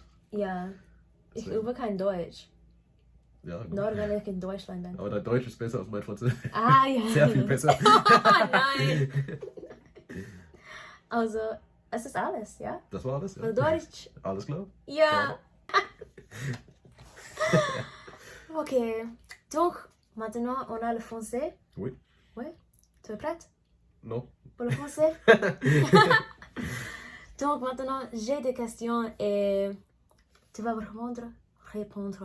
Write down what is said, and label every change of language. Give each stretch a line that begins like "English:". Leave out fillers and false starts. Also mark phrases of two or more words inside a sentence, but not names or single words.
German: Ja, ich Deswegen. übe kein Deutsch. Ja, gut. Nur wenn ich in Deutschland bin. Aber dein Deutsch ist besser als mein Französisch. Ah, ja. Sehr viel besser. Nein. Also, es ist alles, ja? Das war alles, ja. Für Deutsch? Alles klar? Ja. Ok.
French: Donc, maintenant, on a le français. Oui. Ouais. Tu es prête Non. pour le français? Donc, maintenant, j'ai des questions et tu vas répondre